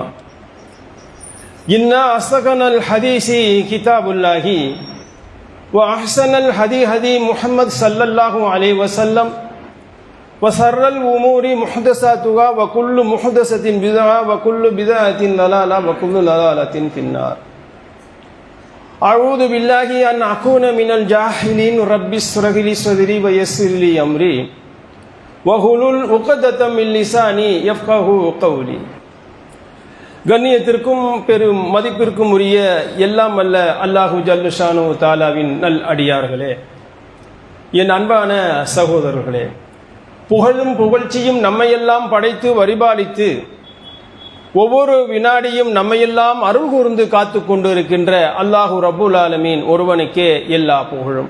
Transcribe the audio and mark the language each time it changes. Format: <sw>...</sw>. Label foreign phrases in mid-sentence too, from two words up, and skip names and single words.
<ar>إن أصدق الحديث كتاب الله وأحسن الهدي هدي محمد صلى الله عليه وسلم وشر الأمور محدثاتها وكل محدثة بدعة وكل بدعة ضلالة وكل ضلالة في النار. أعوذ بالله أن أكون من الجاهلين. رب اشرح لي صدري ويسر لي أمري واحلل عقدة من لساني يفقهوا قولي.</ar> <ta>கண்ணியத்திற்கும் பெரும் மதிப்பிற்கும் உரிய எல்லாம் அல்ல</ta> <ar>الله جل شأنه</ar> <ta>தாலாவின் நல் அடியார்களே, என் அன்பான சகோதரர்களே, புகழும் புகழ்ச்சியும் நம்மையெல்லாம் படைத்து பரிபாலித்து ஒவ்வொரு வினாடியும் நம்மையெல்லாம் அருள் கூர்ந்து காத்து கொண்டு இருக்கின்ற</ta> <ar>الله رب العالمين</ar> <ta>ஒருவனுக்கே எல்லா புகழும்.</ta>